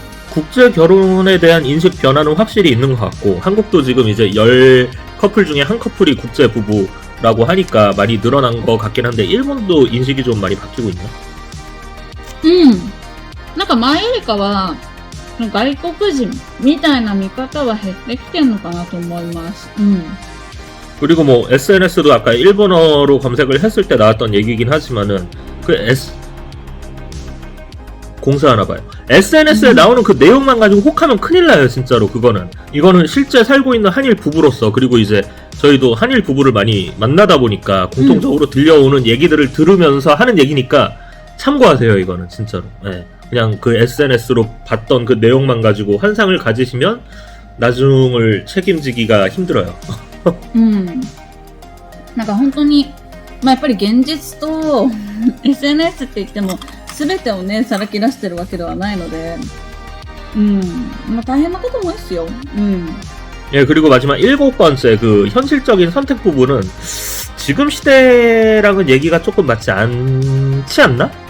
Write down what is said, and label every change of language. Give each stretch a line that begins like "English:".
Korean: 국제 결혼에 대한 인식 변화는 확실히 있는 것 같고, 한국도 지금 이제 10커플 중에 한 커플이 국제 부부라고 하니까 많이 늘어난 것 같긴 한데, 일본도 인식이 좀 많이 바뀌고 있나?
Japanese: なんか前よりかは外国人みたいな見方は減ってきてるのかなと思います。
Korean: 그리고 뭐 SNS도 아까 일본어로 검색을 했을 때 나왔던 얘기긴 하지만은 공사하나 봐요. SNS에 나오는 그 내용만 가지고 혹하면 큰일 나요, 진짜로. 이거는 실제 살고 있는 한일 부부로서, 그리고 이제 저희도 한일 부부를 많이 만나다 보니까 공통적으로 들려오는 얘기들을 들으면서 하는 얘기니까 참고하세요, 이거는 진짜로. 네. 그냥 그 SNS로 봤던 그 내용만 가지고 환상을 가지시면 나중을 책임지기가 힘들어요.
Japanese: なんか本当にやっぱり現実とSNS って言っても全てをねさらけ出してるわけではないので、大変なこともですよ。
Korean: 예, 그리고 마지막 7번째 그 현실적인 선택 부분은 지금 시대랑은 얘기가 조금 맞지 않지 않나?